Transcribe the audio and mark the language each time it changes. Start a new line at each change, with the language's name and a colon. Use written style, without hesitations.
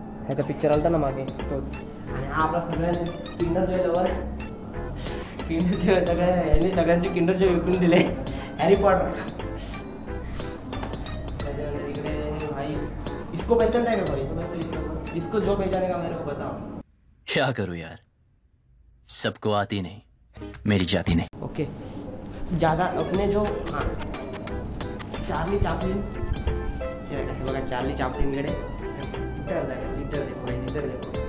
Marathi: ह्याचा पिक्चर आलता ना मागे तो. आणि हा आपला सगळ्यांना Kinder Joy lover. Kinder Joy सगळ्यांचे किंडर जॉय विकून दिले. Harry Potter. त्याच्यानंतर इकडे
Hindi: भाई इसको पहचानता है क्या भाई? इसको जो पहचानेगा मेरे को बताओ. क्या करूँ यार, सबको आती नहीं, मेरी जाती नहीं. ओके ज़्यादा अपने जो हाँ चार्ली चैपलिन.
Marathi: हे बघा
Hindi: चार्ली चैपलिन कडे इधर देखो इधर देखो.